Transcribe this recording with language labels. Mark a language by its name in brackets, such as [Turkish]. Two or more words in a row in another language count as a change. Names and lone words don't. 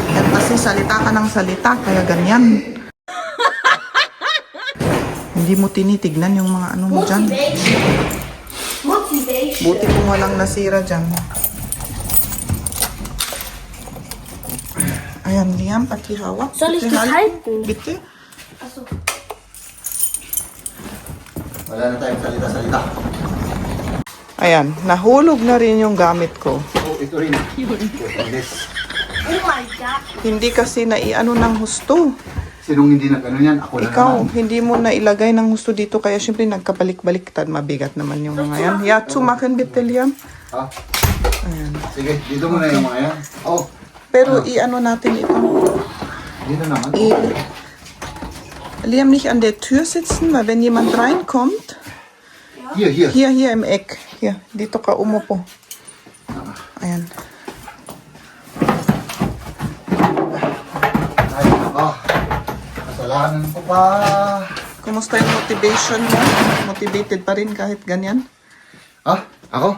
[Filipino] Yan kasi salita ka ng salita. Kaya ganyan. Hindi mo tinitignan yung mga ano mo dyan. Motivation. Buti kung walang nasira dyan. Ayan, Liam, pakihawak. [German] Soll ich das [Filipino] Pakihal- [German] halten? Bitte. Achso. [Filipino] Wala na tayong salita-salita. Ayan, nahulog na rin yung gamit ko. Oo, ito rin. Yes. [English] Oh my god. [Filipino] Hindi kasi naiano ng husto. Sinong hindi nag-ano yan? Ako na Ikaw, naman. hindi mo na ilagay ng gusto dito, kaya syempre nagkabalik-baliktad, mabigat naman yung mga yan. [German] Ja, zumachen bitte, Liam. [Filipino] Ah, Ayan. sige, dito muna yung mga yan. Oh, Pero i-ano natin ito. dito naman. [German] Liam, nicht an der Tür sitzen, weil wenn jemand reinkommt, [English] Here, here. [German] hier im Eck. Hier, [Filipino] dito ka umupo. Ayan. Ay, kasalanan ko pa. Kumusta yung motivation mo? Motivated pa rin kahit ganyan? Ah, ako?